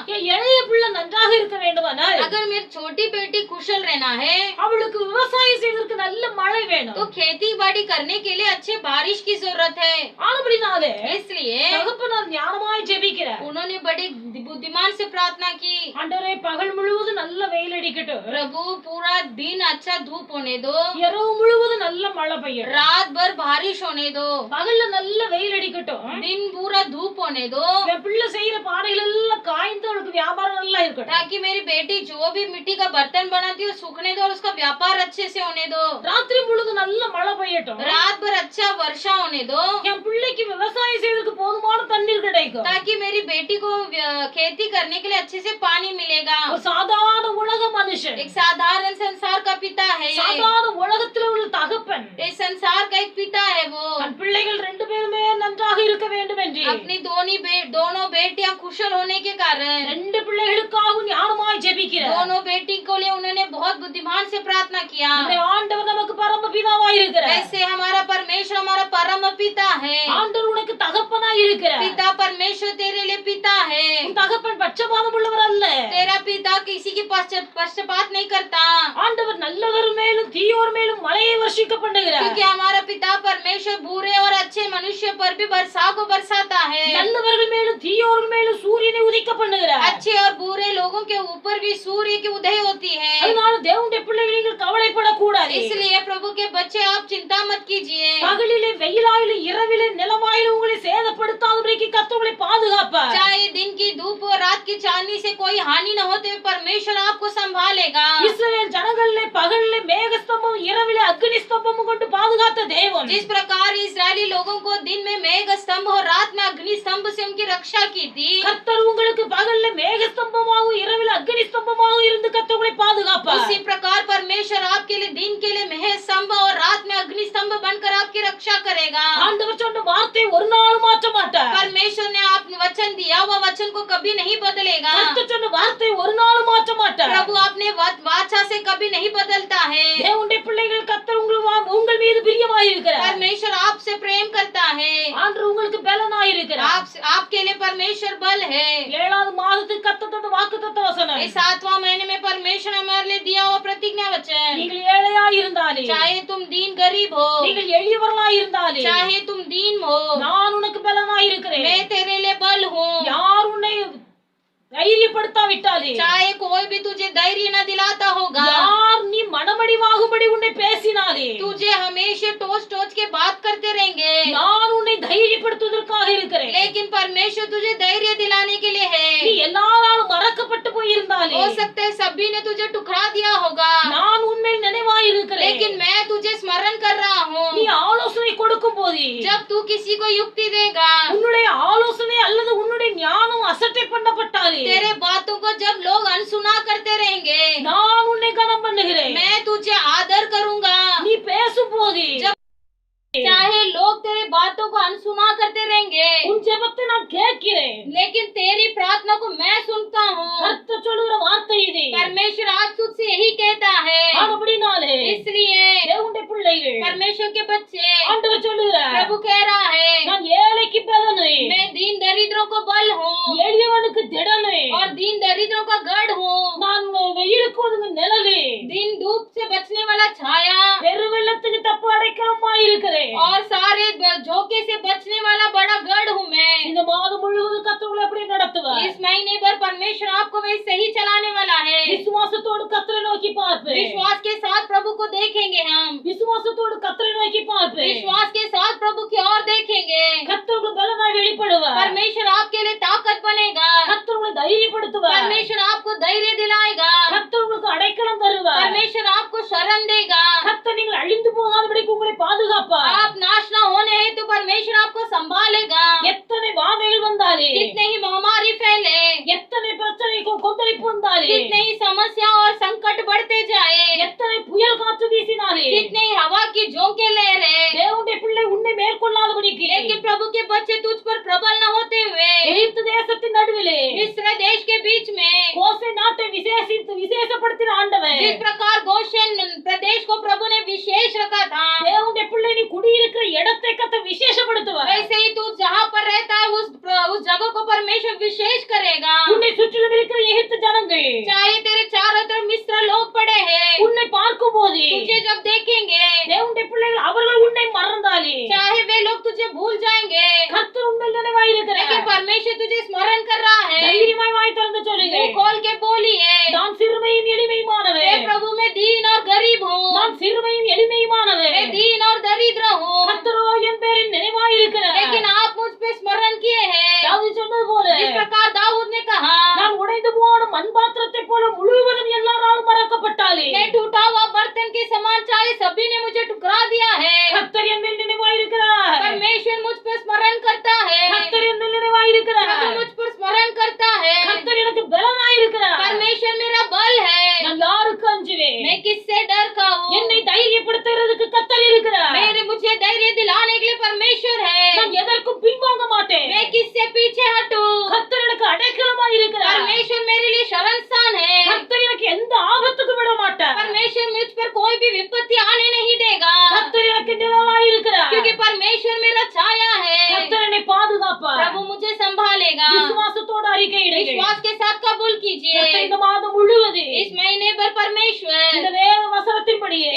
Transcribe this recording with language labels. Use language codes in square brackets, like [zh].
[ta] என் இளைய பிள்ளை நன்றாக இருக்க வேண்டுமானால் [hi] अगर मेरी छोटी बेटी कुशल रहना है, [ta] அவளுக்கு விவசாயம் செய்வதற்கு நல்ல மழை வேணும். [hi] तो खेती बाड़ी करने के लिए अच्छे बारिश की जरूरत है. [ta] ஆனபடினாலே [hi] इसलिए [ta] தகப்பனார் ஞானமாய் ஜெபிக்கிறார். [hi] उन्होंने बड़े बुद्धिमान से प्रार्थना की. [ta] ஆண்டவரே, பகல் முழுவதும் நல்ல வெயில் அடிக்கட்டும், [hi] प्रभु पूरा दिन अच्छा धूप होने दो, [ta] இரவு முழுவதும் நல்ல மழை பெய்யட்டும், [hi] रात भर बारिश होने दो, [ta] பகல்ல நல்ல வெயில் அடிக்கட்டும், [hi] दिन पूरा धूप होने दो, [ta] என் பிள்ளை செய்யற பானைகள் எல்லாம் காய்ந்து அவளுக்கு வியாபாரம் நல்லா இருக்கட்டும். [hi] ताकि मेरी बेटी जो भी मिट्टी का बर्तन बनाती है वो सूखने दो और उसका व्यापार अच्छे से होने दो. [ta] ராத்திரி முழுவதும் நல்ல மழை பெய்யட்டும், [hi] रात भर अच्छा वर्षा होने दो, [ta] என் பிள்ளைக்கு விவசாயம் செய்வதற்கு போதுமான தண்ணீர் கிடைக்கும். [hi] ताकि मेरी बेटी को खेती करने के लिए अच्छे से पानी मिलेगा. [ta] ஒரு சாதாரண உலக மனுஷன், [hi] एक साधारण संसार का पिता है ये. [ta] சாதாரண உலகத்தில் உள்ள தகப்பன் [hi] इस संसार का एक पिता है वो. [ta] தன் பிள்ளைகள் ரெண்டு பேருமே நன்றாக இருக்க வேண்டும் என்று [hi] अपनी दोनों बेटियां कुशल होने के कारण [ta] ரெண்டு பிள்ளைகளுக்காகவும் ஞானமாய் ஜெபிக்கிறார். [hi] दोनों बेटी को लिए उन्होंने बहुत बुद्धिमान से प्रार्थना किया. [ta] நம்முடைய ஆண்டவர் நமக்கு பரமபிதாவாய் இருக்கிறார். [hi] ऐसे हमारा परमेश्वर हमारा परम पिता है. [ta] ஆண்டவர் உனக்கு தகப்பனாய் இருக்கிறார். [hi] पिता परमेश्वर तेरे लिए पिता है. [ta] உன் தகப்பன் பட்சபாதம் உள்ளவர் அல்ல. [hi] तेरा पिता किसी की पक्षपात नहीं करता. [ta] ஆண்டவர் நல்லவர் மேலும் தீயோர் மேலும் மழையை வர்ஷிக்க பண்ணுகிறார். [hi] क्योंकि हमारा पिता परमेश्वर बुरे और अच्छे मनुष्य पर भी वर्षा को बरसाता है. [ta] நல்லவர்கள் மேலும் தீயோர் மேலும் சூரியனை உதிக்க பண்ணுகிறார். [hi] अच्छे और बुरे लोगों के ऊपर भी सूर्य की उदय होती है. [ta] அதனால தேவனுடைய பிள்ளைகள் நீங்கள் கவலைப்படக்கூடாது. [hi] इसलिए प्रभु के बच्चे आप चिंता मत कीजिए. [ta] பகலிலே வெயிலாயிலும் இரவிலே நிலமாயிலும் உங்களை சேதப்படுத்தாதபடிக்கு கர்த்தர் உங்களை பாதுகாப்பார். [hi] चाहे दिन की धूप और रात की चांदनी से कोई हानि न होते हुए परमेश्वर आपको संभालेगा. [ta] இஸ்ரவேல் ஜனங்களிலே பகலிலே மேகஸ்தம்பம் இரவிலே அக்னி ஸ்தம்பம் கொண்டு பாதுகாத்த தேவன், [hi] जिस प्रकार इस्राएली लोगों को दिन में मेघ स्तंभ और रात में अग्नि स्तंभ से उनकी रक्षा की थी, [ta] கர்த்தர் உங்களுக்கு பகலிலே மேகஸ்தம்பமாகவும் இரவிலே அக்னி ஸ்தம்பமாகவும் இருந்து கர்த்தர் உங்களை பாதுகாப்பார். [hi] उसी प्रकार परमेश्वर आपके लिए दिन के लिए मेघ स्तंभ और रात में अग्नि स्तंभ बनकर आपकी रक्षा करेगा. [ta] ஆண்டவர் சொன்ன வார்த்தை ஒரு நாள் மாற்ற மாட்டார். [hi] परमेश्वर ने आपने वचन दिया, वह वचन को कभी नहीं बदलेगा. [ta] கர்த்தர் சொன்ன வார்த்தை ஒரு நாள் மாற்ற மாட்டார். [hi] प्रभु आपने वाचा से कभी नहीं बदलता है. [ta] தேவனுடைய பிள்ளைகள் கர்த்தர் உங்கள் மீது பிரியமாய் இருக்கிறார். [hi] परमेश्वर आपसे प्रेम करता है. [ta] ஆண்டவர் உங்களுக்கு பலனாய் இருக்கிறார். [hi] आपके लिए परमेश्वर बल है. [ta] 7வது மாதத்துக்கு கர்த்தர் தந்த வாக்குத்தத்த வசனம், [hi] इस 7वां महीने में परमेश्वर हमारे लिए दिया हुआ प्रतिज्ञा वचन, [ta] நீங்கள் ஏழையாய் இருந்தாலே, [hi] चाहे तुम दीन गरीब हो, [ta] நீங்கள் எளியவர்களாய் இருந்தாலே, [hi] चाहे तुम दीन हो, [ta] நான் உனக்கு பலனாய் இருக்கிறேன். [hi] मैं तेरे लिए बल हूँ. [ta] யார் உன்னை தைரியப்படுத்தாவிட்டாலே, [hi] चाहे कोई भी तुझे धैर्य न दिलाता होगा, [ta] யார் நீ மனமடிவாகும்படி உன்னை பேசினாலே, [hi] तुझे हमेशा टोच के बात करते रहेंगे, [ta] நான் உன்னை தைரியப்படுத்துவதற்காக இருக்கிறேன். [hi] लेकिन परमेश्वर तुझे धैर्य दिलाने के लिए [ta] நீ [hi] है. [ta] எல்லாராலும் மறக்கப்பட்டு போயிருந்தாலே, [hi] हो सकता है सभी ने तुझे ठुकरा दिया होगा, [ta] நான் உன்மேல் நினைவாய் இருக்கிறேன். [hi] लेकिन मैं तुझे स्मरण कर रहा [ta] நீ [hi] हूँ. [ta] ஆலோசனை கொடுக்கும் போது [hi] जब तू किसी को युक्ति देगा, [ta] உன்னுடைய ஆலோசனை அல்லது உன்னுடைய ஞானம் அசட்டை பண்ணப்பட்டாலே, [hi] तेरे बातों को जब लोग अनसुना करते रहेंगे, [ta] நான் உன்னை கனம் பண்ணுகிறேன். [hi] मैं तुझे आदर करूंगा. [ta] நீ பேசும் போது [hi] चाहे लोग तेरे बातों को अनसुना करते रहेंगे, [ta] உன் ஜெபத்தை நான் கேட்கிறேன். [hi] लेकिन तेरी प्रार्थना को मैं सुनता हूँ. [ta] கர்த்தர் சொல்லுகிற வார்த்தை இது. [hi] परमेश्वर आज तुझसे यही कहता है. [ta] ஆனபடினாலே [hi] इसलिए [ta] தேவனுடைய பிள்ளைகள், [hi] परमेश्वर के बच्चे, [ta] ஆண்டவர் சொல்லுகிறார், [hi] प्रभु कह रहा है, [ta] நான் ஏழைக்கு பலனு, [hi] मैं दीन दरिद्रों को बल हूँ [ta] எளியவனுக்கு திடனு, [hi] और दीन दरिद्रों का गढ़ हूँ। [ta] நான் வெயிலுக்கு ஒதுங்க நிழலு, [hi] दिन धूप से बचने वाला छाया [ta] பெருவெள்ளத்துக்கு தப்பு அடைக்கலமா இருக்கிறேன். [hi] और सारे झोंके से बचने वाला बड़ा गढ़ हूँ मैं। [ta] இந்த மாதம் முழுவதும் கர்த்தர் உங்களை எப்படி நடத்துவார்? [hi] इस महीने भर परमेश्वर आपको वही सही चलाने वाला है। [ta] விசுவாசத்தோடு கர்த்தரை நோக்கி பார்ப்பேன். [hi] विश्वास के साथ प्रभु को देखेंगे हम। [ta] விசுவாசத்தோடு கர்த்தரை நோக்கி பார்ப்பேன். [hi] विश्वास के साथ प्रभु की ओर देखेंगे। [ta] கர்த்தர் உங்களுக்கு பலனாய் வெளிப்படுவார். [hi] परमेश्वर आपके लिए ताकत बनेगा। [ta] கர்த்தர் உங்களை தைரியப்படுத்துவார். [hi] परमेश्वर आपको धैर्य दिलाएगा। [ta] கர்த்தர் உங்களுக்கு அடைக்கலம் தருவார். [hi] परमेश्वर आपको शरण देगा। [ta] கர்த்தர் நீங்கள் அழிந்து போகாதபடிக்கு உங்களை பாதுகாப்பார். [hi] आप नाश न होने हेतु परमेश्वर आपको संभालेगा। [ta] எத்தனை வாதைகள் வந்தாலே, [hi] कितने ही महामारी फैले, [ta] எத்தனை பிரச்சனைக்கும் கொந்தளிப்பு வந்தாலே, [hi] कितने ही समस्या और संकट बढ़ते जाए, [ta] எத்தனை புயல் காற்று வீசினாலே, [hi] कितने ही हवा की झोंके लहरे, [ta] தேவனுடைய பிள்ளை உன்னை மேற்கொள்ளாதபடிக்கு [hi] लेकिन प्रभु के बच्चे तुझ पर प्रबल न होते हुए [ta] எகிப்து தேசத்தின் நடுவிலே [hi] मिस्र देश के बीच में [ta] கோசை நாட்டை விசேஷப்படுத்தின ஆண்டவன், [hi] जिस प्रकार गोशेन प्रदेश को प्रभु ने विशेष रखा था, [ta] தேவனுடைய பிள்ளை நீ குடியிருக்கிற இடத்தை கர்த்தர் விசேஷப்படுத்துவார். [hi] वैसे ही तू जहाँ पर रहता है उस जगह को परमेश्वर विशेष करेगा। [ta] உன்னை சுற்றிலும் இருக்கிற எகிப்து ஜனங்கள் [hi] चाहे तेरे चारों तरफ मिस्र लोग पड़े हैं, [ta] உன்னை பார்க்கும் போது [hi] तुझे जब देखेंगे, [ta] தேவனுடைய பிள்ளைகள் அவர்கள் உன்னை மறந்தாலே, [hi] चाहे वे लोग तुझे भूल जाएंगे, [ta] கர்த்தர் உன்மேல் நினைவாய் [hi] लेकिन [ta] இருக்கிறார். [hi] परमेश्वर तुझे स्मरण कर रहा है। [ta] தைரியமாய் வாய் திறந்து சொல்லுங்க, [hi] मुंह खोल के बोलिए, [ta] நான் சிறுமையும் எளிமையுமானவன். [hi] मैं प्रभु में दीन और गरीब हूँ, [ta] நான் சிறுமையும் எளிமையுமானவன். [hi] मैं दीन और दरिद्र हूँ, [ta] கர்த்தரோ என் பேரில் நினைவாய் இருக்கிறார். [hi] लेकिन आप मुझ पे स्मरण किए हैं। [ta] தாவீது சொன்னது போல, [hi] जिस प्रकार दाऊद ने कहा, [ta] நான் உடைந்து போன மண்பாத்திரத்தை போல முழுவதும் எல்லாராலும் மறக்கப்பட்டாலே, [hi] मैं टूटा हुआ बर्तन के समान, चाहे सभी ने मुझे ठुकरा दिया है, [ta] கர்த்தர் என் மேல் நினைவாய் இருக்கிறார். [hi] परमेश्वर मुझ पर स्मरण करता है। [ta] கர்த்தர் என் மேல் நினைவாய் இருக்கிறார். [hi] प्रभु मुझ पर स्मरण करता है। [ta] கர்த்தர் எனக்கு பலனாய் இருக்கிறார். [hi] परमेश्वर मेरा बल है। [ta] நான் யாருக்கு அஞ்சுவேன்? [hi] मैं किससे डर खाऊं? [ta] என்னை தைரியப்படுத்துறதுக்கு கர்த்தர் இருக்கிறார். [hi] मुझे धैर्य दिलाने के लिए परमेश्वर है। [ta] நான் எதற்கும் பின்வாங்க மாட்டேன். [hi] मैं किससे पीछे हटूं? [ta] கர்த்தர் எனக்கு அடைக்கலமாய் இருக்கிறார். [hi] परमेश्वर मेरे लिए शरण स्थान है। [ta] கர்த்தர் எனக்கு எந்த ஆபத்துக்கும் விட மாட்டார். [hi] परमेश्वर मुझ पर कोई भी विपत्ति आने नहीं देगा, [ta] கர்த்தர் எனக்கு நிழலாய் இருக்கிறார். [hi] क्योंकि परमेश्वर मेरा छाया है। [ta] கர்த்தர் என்னை பாதுகாப்பார். [hi] प्रभु मुझे संभालेगा। [ta] விசுவாசத்தோடு அறிக்கையிடுங்கள். [hi] विश्वास के साथ कबूल कीजिए। [ta] கர்த்தர் இந்த மாதம் முழுவதும் [hi] इस महीने भर परमेश्वर [ta] இந்த வேத வசனத்தின்படியே